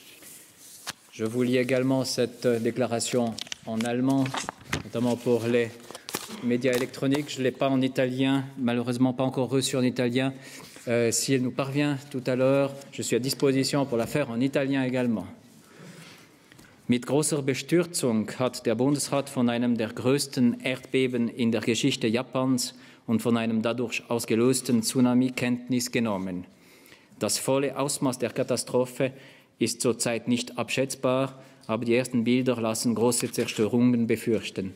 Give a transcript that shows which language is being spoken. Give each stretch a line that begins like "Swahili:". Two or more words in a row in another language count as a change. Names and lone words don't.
French: Je vous lis également cette déclaration en allemand, notamment pour les médias électroniques. Je ne l'ai pas en italien, malheureusement pas encore reçue en italien. Si elle nous parvient tout à l'heure, je suis à disposition pour la faire en italien également.
German: Mit großer Bestürzung hat der Bundesrat von einem der größten Erdbeben in der Geschichte Japans und von einem dadurch ausgelösten Tsunami Kenntnis genommen. Das volle Ausmaß der Katastrophe ist zurzeit nicht abschätzbar, aber die ersten Bilder lassen große Zerstörungen befürchten.